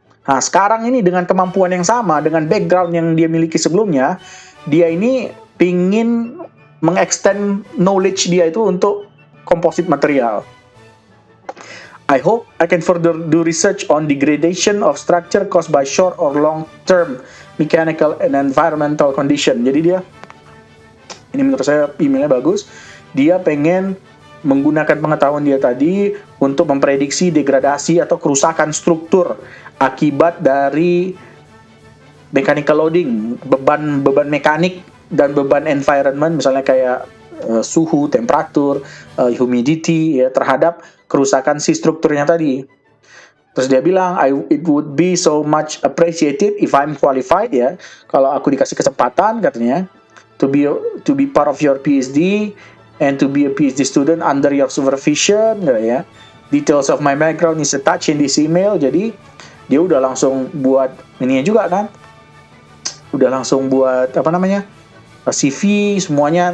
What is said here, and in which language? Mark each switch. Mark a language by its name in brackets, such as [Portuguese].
[Indonesian] Nah, sekarang ini dengan kemampuan yang sama, dengan background yang dia miliki sebelumnya, dia ini pingin mengextend knowledge dia itu untuk komposit material. [English] I hope I can further do research on degradation of structure caused by short or long-term mechanical and environmental condition. [Indonesian] Jadi dia, ini menurut saya emailnya bagus, dia pengen menggunakan pengetahuan dia tadi untuk memprediksi degradasi atau kerusakan struktur akibat dari mechanical loading, beban mekanik dan beban environment, misalnya kayak suhu, temperatur, humidity ya, terhadap kerusakan si strukturnya tadi. Terus dia bilang, [English] it would be so much appreciated if I'm qualified ya, [Indonesian] kalau aku dikasih kesempatan katanya, [English] to be part of your PhD and to be a PhD student under your supervision ya. Details of my background is attached in this email. [Indonesian] Jadi dia udah langsung buat ininya juga kan, udah langsung buat apa namanya, CV semuanya.